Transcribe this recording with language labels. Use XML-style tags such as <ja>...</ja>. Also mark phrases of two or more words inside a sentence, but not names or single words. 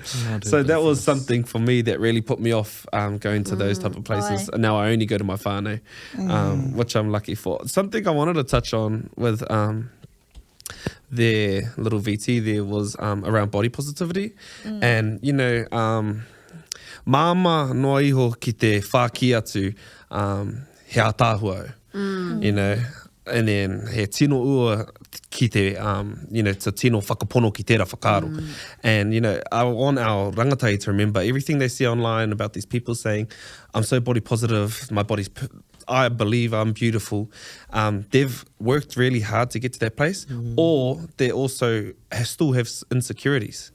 <en>So that was something for me that really put me off going to those type of places. And now I only go to my whānau, which I'm lucky for. Something I wanted to touch on with their little VT there was around body positivity. And, you know,</en> <mi>māma noa iho ki te whāki atu he ātāhua au,</mi> <en>you know. And then</en> <mi>he tino ua ki te,</mi> <en>you know,</en> <mi>te tino whakapono ki tērā whakaaro.</mi> <en>And, you know, I want our rangatahi to remember everything they see online about these people saying, I'm so body positive, my body's, I believe I'm beautiful. They've worked really hard to get to that place, or they also still have insecurities.</en>